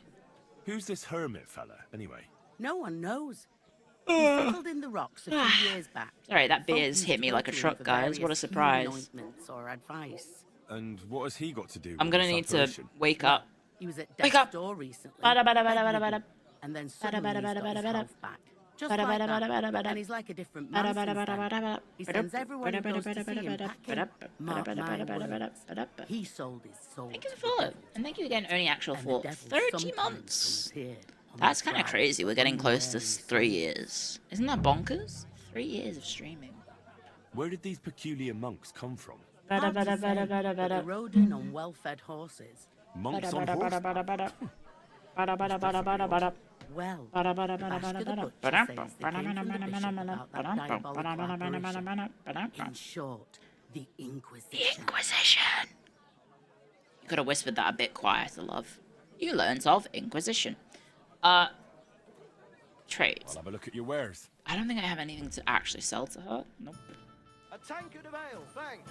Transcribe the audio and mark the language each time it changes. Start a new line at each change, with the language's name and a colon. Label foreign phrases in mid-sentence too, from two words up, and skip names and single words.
English: Who's this hermit fella, anyway? No one knows. He settled in the rocks a few years back. Sorry, that Folk beer's used hit to me go like a to him truck, for guys. What a various surprise. healing ointments or advice. And what has he got to do with I'm gonna this need apparition? to wake up. He was at Wake death's up. door recently. Bada, bada, bada, bedridden, bada, bada. and then suddenly he's got his health back. Just Bada, like bada, that. bada, bada, bada. And he's like a different Bada, man bada, since bada, then. bada, bada. He sends everyone who Bada, goes to bada, see him bada, packing. bada, Mark bada, my bada, bada, words. bada, bada. He sold his soul. Thank you for the follow. And thank you again, only actual And the for devil 30 sometimes months. comes here on That's the kind of prowl, crazy. We're getting close to unwary 3 years. Isn't that bonkers? 3 years of streaming. Where did these peculiar monks come from? Bada, Hard to bada, say, bada, bada, but they bada. rode in on well-fed horses. Monks Bada, on bada, bada, horseback? bada, bada. Bada, bada, bada, bada, bada. Well, Bada, bada, bada, Bashka bada, the bada. butcher Bada, says bada, they came from the bada, bishop bada, about that bada, diabolical bada, bada, bada, apparition. bada, bada, bada. In short, the Inquisition. The Inquisition. You could have whispered that a bit quieter, love. You learned of Inquisition. Trade. I'll have a look at your wares. I don't think I have anything to actually sell to her. Nope. A tankard of ale, thanks.